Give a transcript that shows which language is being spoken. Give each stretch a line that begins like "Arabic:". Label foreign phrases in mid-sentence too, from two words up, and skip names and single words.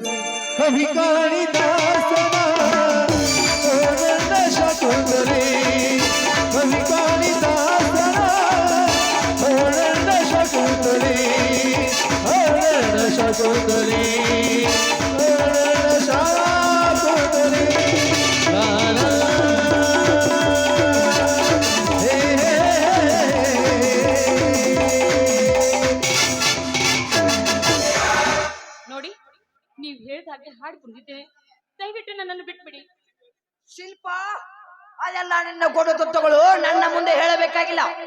Hindi: कभी कालिदास शकुंतले कभी कालिदास शकुंतले शकुंतले शकुंतले
Kannada: ನೋಡಿ, ನೀವು ಹೇಳಿದ ಹಾಗೆ ಹಾಡು ಕುಂದಿದ್ದೇನೆ. ದಯವಿಟ್ಟು ನನ್ನನ್ನು ಬಿಟ್ಬಿಡಿ. ಶಿಲ್ಪ, ಅದೆಲ್ಲ ನಿನ್ನ ಕೊಡು ತತ್ವಗಳು ನನ್ನ ಮುಂದೆ ಹೇಳಬೇಕಾಗಿಲ್ಲ.